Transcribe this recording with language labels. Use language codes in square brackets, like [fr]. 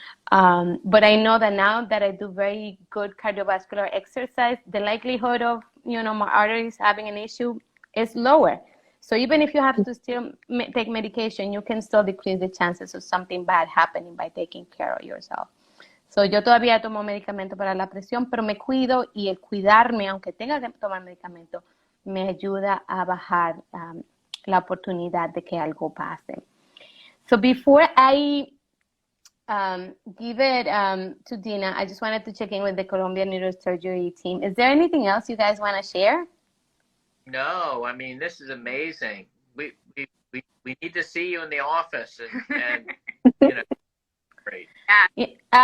[en] But I know that now that I do very good cardiovascular exercise, the likelihood of, my arteries having an issue is lower. So even if you have to still take medication, you can still decrease the chances of something bad happening by taking care of yourself. [es] So yo todavía tomo medicamento para la presión, pero me cuido, y el cuidarme, aunque tenga que tomar medicamento, me ayuda a bajar la oportunidad de que algo pase. [en] So before I give it to Dina, I just wanted to check in with the Columbia Neurosurgery team. Is there anything else you guys want to share? No, I mean, this is amazing. We need to see you in the office, and great.